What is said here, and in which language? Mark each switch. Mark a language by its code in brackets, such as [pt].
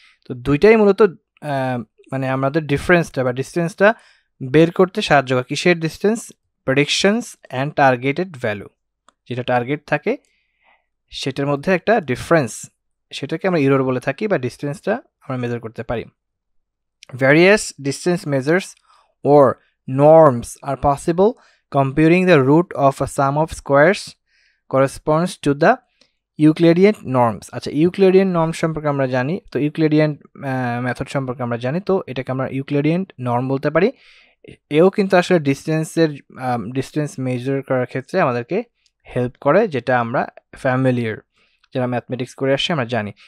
[bn] তো দুইটাই মূলত মানে আমাদের ডিফারেন্সটা বা ডিস্টেন্সটা বের করতে সাহায্য করে। কিসের distance? Predictions and targeted value, যেটা টার্গেট থাকে সেটার মধ্যে একটা ডিফারেন্স, সেটাকে আমরা ইরর বলে থাকি, বা ডিস্টেন্সটা আমরা মেজার করতে পারি। Various distance measures or [en] norms are possible. Computing the root of a sum of squares corresponds to the Euclidean norms. [bn] আচ্ছা, ইউক্লিডিয়ান নর্ম সম্পর্কে আমরা জানি, তো ইউক্লিডিয়ান মেথড সম্পর্কে আমরা জানি, তো এটাকে আমরা ইউক্লিডিয়ান নর্ম বলতে পারি। এও কিন্তু আসলে ডিস্টেন্স মেজার করার ক্ষেত্রে আমাদেরকে হেল্প করে, যেটা আমরা ফ্যামিলিয়ার, যারা ম্যাথমেটিক্স করে আসছে আমরা জানি।